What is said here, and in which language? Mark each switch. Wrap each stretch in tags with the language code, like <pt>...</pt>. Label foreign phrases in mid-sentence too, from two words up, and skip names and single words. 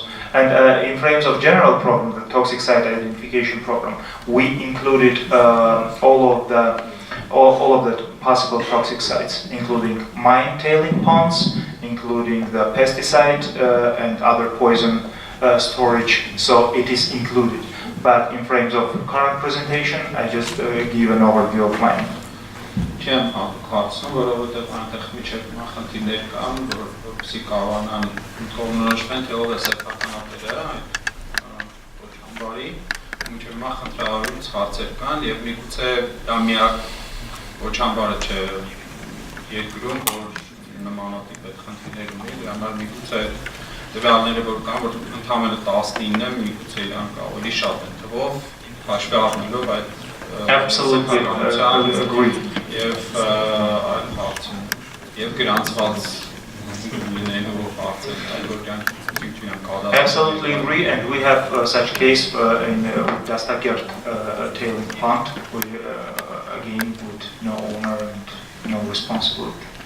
<en>And in frames of general problem, the toxic site identification problem, we included all of the possible toxic sites, including mine tailing ponds, including the pesticide and other poison storage. So it is included. But in frames of current presentation, I just give an overview of mine.</en> <hy>Չեմ հարցնում, որովհետև այնտեղ միջև խնդիրներ կան, որպեսզի կարողանան ընդհանրորոշվեն, թե ով է սեփականատերը այդ ոչամբարի, միջև հիմա խնդրահարույց հարցեր կան եւ միգուցե դա միակ ոչամբարը չէ երկրում, որ նմանատիպ այդ խնդիրներ ունի, դրա համար միգուցե տվյալները որ կան, որ ընդհանրապես 19-ը միգուցե իրանք ավելի շատ են թվով, հաշվի առնելով այդ</hy> <en>Absolutely agree. Absolutely agree, and we have such case in Dastakert tailing pond, again with no owner and no responsibility.</en>